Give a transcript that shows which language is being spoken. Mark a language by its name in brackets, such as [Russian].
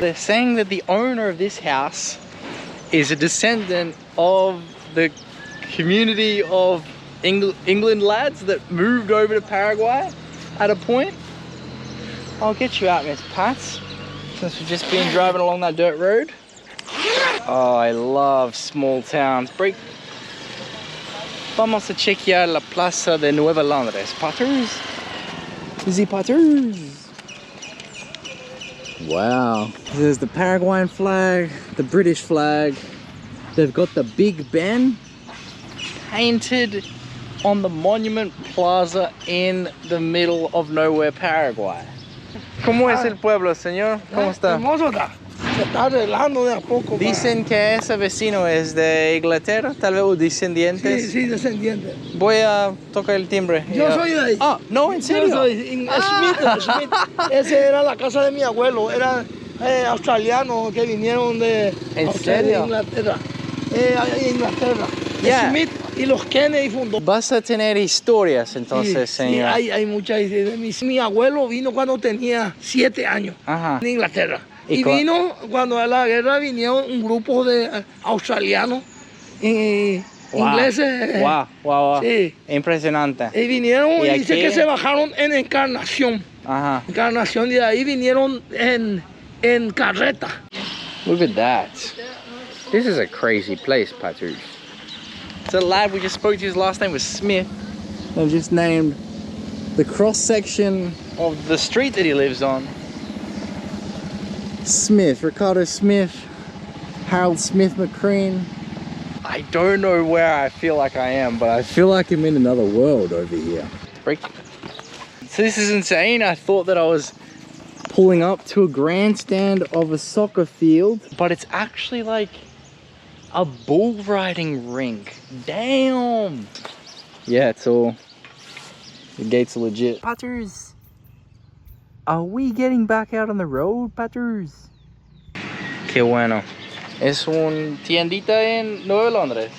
[English] They're saying that the owner of this house is a descendant of the community of England lads that moved over to Paraguay at a point. I'll get you out, Miss Pats, since we've just been driving along that dirt road. Oh, I love small towns. [Spanish] Vamos a chequear la plaza de Nueva Londres. [English] Potters? The Potters. Wow. There's the Paraguayan flag, the British flag. They've got the Big Ben painted on the Monument Plaza in the middle of nowhere, Paraguay. [Spanish] ¿Cómo es el pueblo, señor? ¿Cómo está? Hermoso está. Se está arreglando de a poco. Dicen que ese vecino es de Inglaterra, tal vez un descendiente. Sí, sí, descendiente. Voy a tocar el timbre. Yo soy de ahí. Ah, no, ¿en serio? Yo soy Smith. Ese era la casa de mi abuelo. Era australianos que vinieron de ¿En Australia, serio? Inglaterra. Inglaterra. [English] Yeah. [Spanish] Smith y los Kennedy fundó. Vas a tener historias entonces, Sí, señor. sí, hay muchas historias. Mi abuelo vino cuando tenía 7 años Ajá. en Inglaterra. ¿Y Y vino cuando a la guerra vinieron un grupo de australianos ingleses. [English] Wow. [Spanish] Sí. Impresionante. Y vinieron ¿Y y dice aquí? que se bajaron en Encarnación. Ajá. Encarnación, y de ahí vinieron en carreta. [English] Look at that. This is a crazy place, Patrick. So the lad we just spoke to, his last name was Smith. They've just named the cross section of the street that he lives on Smith, Ricardo Smith, Harold Smith McCreen. I don't know where I feel like I am, but I feel like I'm in another world over here. Break. So this is insane. I thought that I was pulling up to a grandstand of a soccer field, but it's actually like a bull riding rink. Damn. Yeah, it's all, the gates are legit. Patters, are we getting back out on the road, Patters? [Spanish] Qué bueno. Es un tiendita en Nueva Londres.